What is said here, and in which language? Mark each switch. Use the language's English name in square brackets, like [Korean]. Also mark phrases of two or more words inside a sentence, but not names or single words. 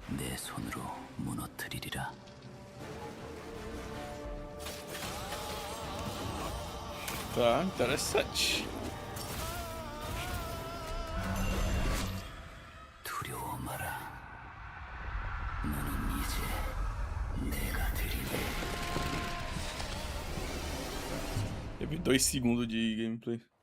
[Korean] 내 손으로 무너뜨리리라. [Portuguese] Tá, interessante. [Korean] 두려워 마라. 너는 이제 내가 드리네. [Portuguese] Teve 2 segundos de gameplay.